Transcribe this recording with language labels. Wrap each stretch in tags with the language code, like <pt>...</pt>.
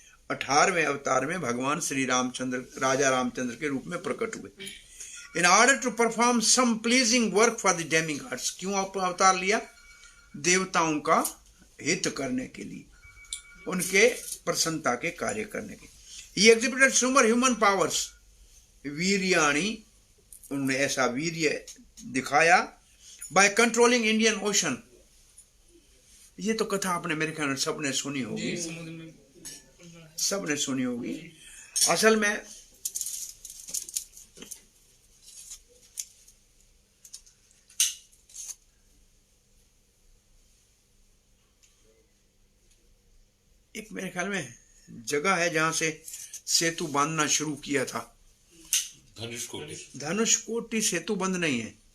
<hi>18वें अवतार में भगवान श्री रामचंद्र राजा रामचंद्र के रूप में प्रकट हुए।</hi> <en>In order to perform some pleasing work for the demigods.</en> <hi>क्यों अवतार लिया? देवताओं का हित करने के लिए, उनके प्रसन्नता के कार्य करने के।</hi> <en>He exhibited super human powers, वीर्याणी,</en> <hi>उन्होंने ऐसा वीर्य दिखाया,</hi> <en>by controlling Indian Ocean।</en> <hi>ये तो कथा आपने मेरे ख्याल में सबने सुनी होगी, सबने सुनी होगी। असल में एक मेरे ख्याल में जगह है जहां से सेतु बांधना शुरू किया था, धनुषकोटि सेतु बंद नहीं है।</hi>